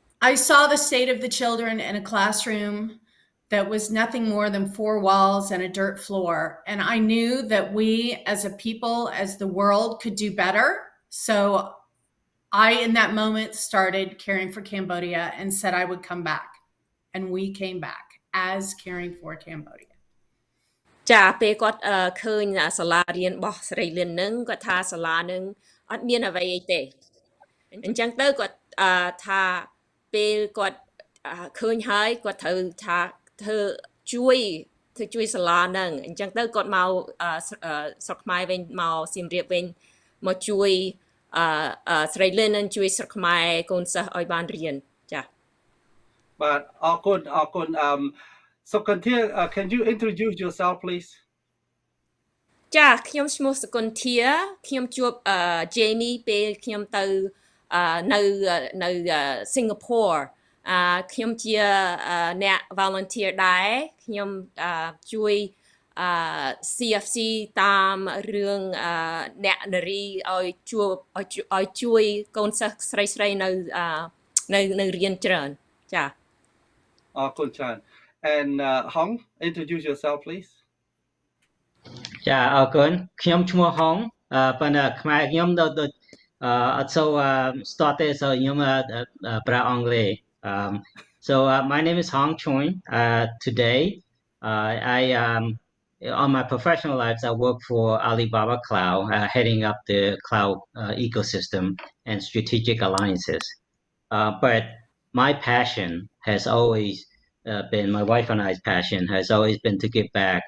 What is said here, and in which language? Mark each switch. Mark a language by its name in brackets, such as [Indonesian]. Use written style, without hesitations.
[English] I saw the state of the children in a classroom that was nothing more than 4 walls and a dirt floor. And I knew that we as a people, as the world, could do better. So I, in that moment, started Caring for Cambodia and said I would come back. And we came back as Caring for Cambodia. [Khmer] ចាពេលគាត់ឃើញសាលារៀនរបស់ស្រី Lynn នឹងគាត់ថាសាលានឹងអត់មានអ្វីអីទេអញ្ចឹងទៅគាត់ថាពេលគាត់ឃើញហើយគាត់ត្រូវថាធ្វើជួយសាលានឹងអញ្ចឹងទៅគាត់មកស្រុកខ្មែរវិញមកសៀមរាបវិញមកជួយស្រី Lynn នឹងជួយស្រុកខ្មែរកូនសិស្សឲ្យបានរៀនចា បាទអរគុណ [English] Sokunthea, can you introduce yourself please [Khmer] ចាខ្ញុំឈ្មោះ Sokunthea ខ្ញុំជួបJamie ពេលខ្ញុំទៅនៅ Singapore ខ្ញុំជាអ្នក volunteer ដែរខ្ញុំជួយCFC តាមរឿងអ្នកនារីឲ្យជួយកូនសិស្សស្រីនៅរៀនច្រើនចា អរគុណច្រើន [English] and Hong introduce yourself please [Khmer] ចាអរគុណខ្ញុំឈ្មោះ Hong ប៉ុន្តែខ្មែរខ្ញុំដូចអត់សូវ start ទេ so ខ្ញុំប្រើអង់គ្លេស [English] So my name is Hong Choing. Today, on my professional life, I work for Alibaba Cloud, heading up the cloud ecosystem and strategic alliances. But my passion has always been, my wife and I's passion has always been to give back.